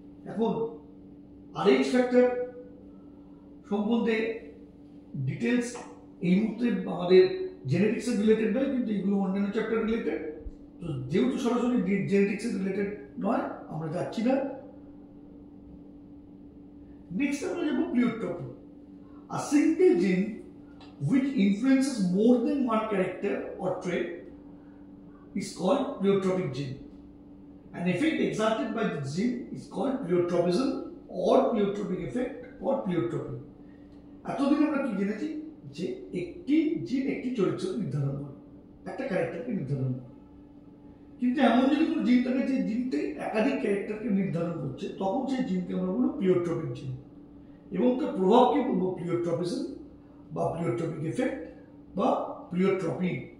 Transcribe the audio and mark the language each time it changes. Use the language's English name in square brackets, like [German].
[Bangla] এখন RH factor সম্বন্ধে details এই মুহূর্তে আমাদের জেনেটিক্সের রিলেটেড নয়, কিন্তু এগুলো অন্যান্য চ্যাপ্টার রিলেটেড। তো যেহেতু সরাসরি জেনেটিক্সের রিলেটেড নয়, আমরা যাচ্ছি না। নেক্সট আমরা যাব pleiotropy. [English] A single gene which influences more than one character or trait is called pleiotropic gene. An effect exerted by the gene is called pleiotropism or pleiotropic effect or pleiotropy. [Bangla] এতদিন আমরা কি জেনেছি? যে একটি জিন একটি চরিত্র নির্ধারণ করে, একটা ক্যারেক্টারকে নির্ধারণ করে। কিন্তু এমন যদি কোনো জিন থাকে যে জিনটি একাধিক ক্যারেক্টারকে নির্ধারণ করছে, তখন সেই জিনকে আমরা বলবো প্লিওট্রপিক জিন এবং তার প্রভাবকে বলবো প্লিওট্রপিজম বা প্লিওট্রপিক এফেক্ট বা প্লিওট্রপি।